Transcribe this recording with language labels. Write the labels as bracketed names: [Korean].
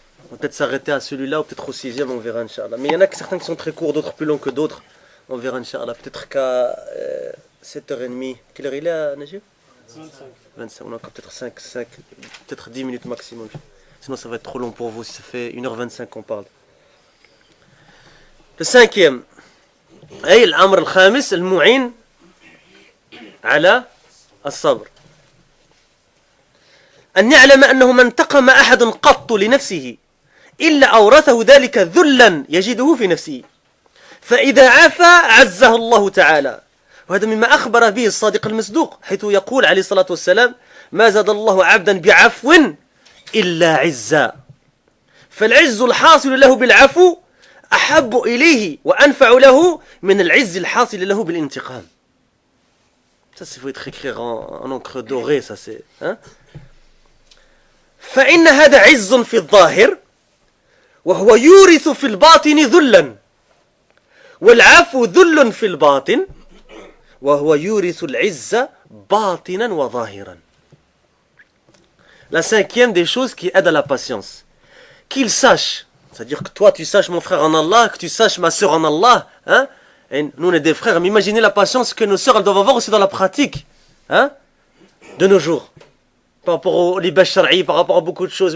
[French] On va peut-être s'arrêter à celui-là ou peut-être au sixième, on verra Inch'Allah. Mais il y en a certains qui sont très courts, d'autres plus longs que d'autres. On verra Inch'Allah. Peut-être qu'à 7h30. Quelle heure il est à Najib? 25. On a encore peut-être 5, peut-être 10 minutes maximum. Sinon ça va être trop long pour vous si ça fait 1h25 qu'on parle. Le cinquième. [Arabic] أي الأمر الخامس المعين على الصبر أن يعلم أنه ما انتقم أحد قط لنفسه إلا أورثه ذلك ذلا يجده في نفسه فإذا عفا عزه الله تعالى وهذا مما أخبر به الصادق المصدوق حيث يقول عليه الصلاة والسلام ما زاد الله عبدا بعفو إلا عزا فالعز الحاصل له بالعفو أحب إليه وأنفع له من العز الحاصل له بالانتقام. [French] Ça, il faut être écrit en encre dorée, ça c'est. [Arabic] فإن هذا عز في الظاهر وهو يورث في الباطن ذلا والعفو ذل في الباطن وهو يورث العز باطنا وظاهرا. [French] La cinquième des choses qui aide à la patience. Qu'il sache. C'est-à-dire que toi, tu saches mon frère en Allah, que tu saches ma soeur en Allah. Et nous, on est des frères. Mais imaginez la patience que nos soeurs elles doivent avoir aussi dans la pratique. De nos jours. Par rapport au libas shar'i, par rapport à beaucoup de choses.